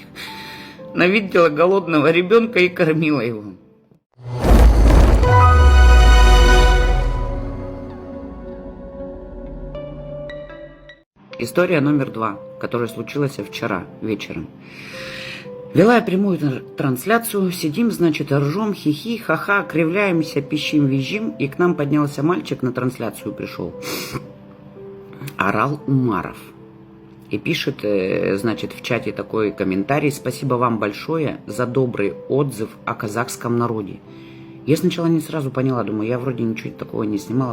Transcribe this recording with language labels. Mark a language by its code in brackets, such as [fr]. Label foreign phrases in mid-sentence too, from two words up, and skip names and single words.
[ru] Она видела голодного ребенка и кормила его. История номер 2, которая случилась вчера вечером. Вела я прямую трансляцию, сидим, значит, ржем, хихи, ха-ха, кривляемся, пищим, визжим, и к нам поднялся мальчик, на трансляцию пришел. Орал Умаров. И пишет, значит, в чате такой комментарий: «Спасибо вам большое за добрый отзыв о казахском народе». Я сначала не сразу поняла, думаю, я вроде ничего такого не снимала.